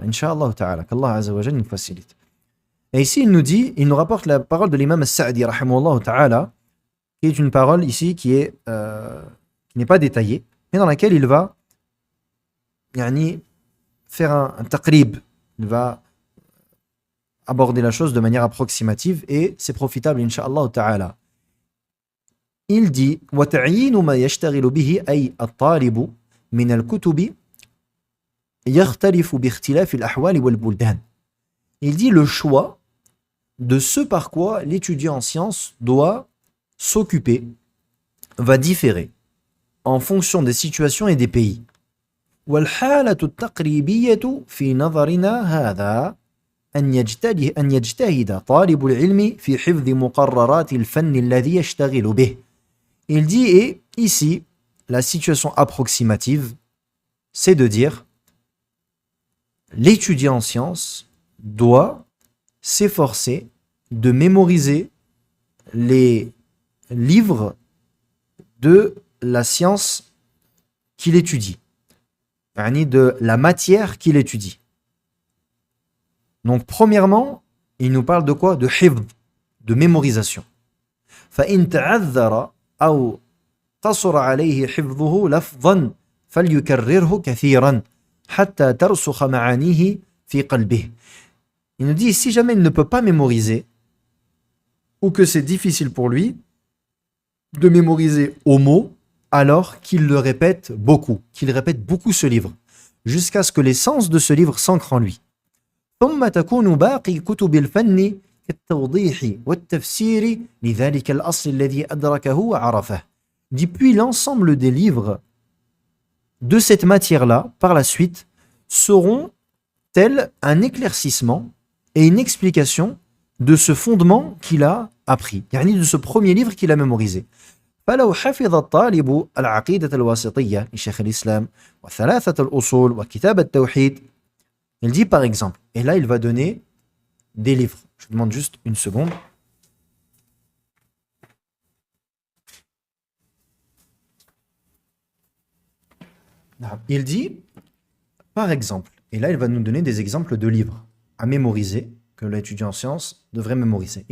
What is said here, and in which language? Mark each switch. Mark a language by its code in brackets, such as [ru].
[fr] Inch'Allah ta'ala, qu'Allah azza wa jalla nous facilite. Et ici, il nous rapporte la parole de l'imam As-Sa'di, rahimahullah ta'ala, qui est une parole ici qui n'est pas détaillée, mais dans laquelle il va faire un taqrib, il va aborder la chose de manière approximative et c'est profitable, incha'Allah ta'ala. Il dit [ar] وَتَعْيِينُ مَا يَشْتَغِلُ بِهِ أي الطالب من الكتب يختلف باختلاف الأحوال والبلدان. [fr] Il dit le choix de ce par quoi l'étudiant en sciences doit s'occuper va différer en fonction des situations et des pays. [ar] والحالة التقريبية في نظرنا هذا أن يجتهد طالب العلم في حفظ مقررات الفن الذي يشتغل به. [fr] Il dit, et ici, la situation approximative, c'est de dire, l'étudiant en sciences doit s'efforcer de mémoriser les livres de la science qu'il étudie, de la matière qu'il étudie. Donc, premièrement, il nous parle de quoi? De hifd, de mémorisation. [ar] فَإِن تَعَذَّرَ أو قصر عليه حفظه لفظا فليكرره كثيرا حتى ترسخ معانيه في قلبه. [fr] Il nous dit, si jamais il ne peut pas mémoriser, ou que c'est difficile pour lui de mémoriser au mot, alors qu'il le répète beaucoup, qu'il répète beaucoup ce livre, jusqu'à ce que l'essence de ce livre s'ancre en lui. [ar] ثم تكون باقي كتب الفن كالتوضيح والتفسير لذلك الأصل الذي أدركه وعرفه. [fr] Puis l'ensemble des livres de cette matière-là, par la suite, seront tels un éclaircissement et une explication de ce fondement qu'il a appris, de ce premier livre qu'il a mémorisé. [ar] فلو حفظ الطالب العقيدة الواسطية لشيخ الإسلام وثلاثة الأصول وكتاب التوحيد. [fr] Il dit par exemple, et là il va donner des livres. Je demande juste une seconde. Il dit, par exemple, et là il va nous donner des exemples de livres à mémoriser, que l'étudiant en sciences devrait mémoriser.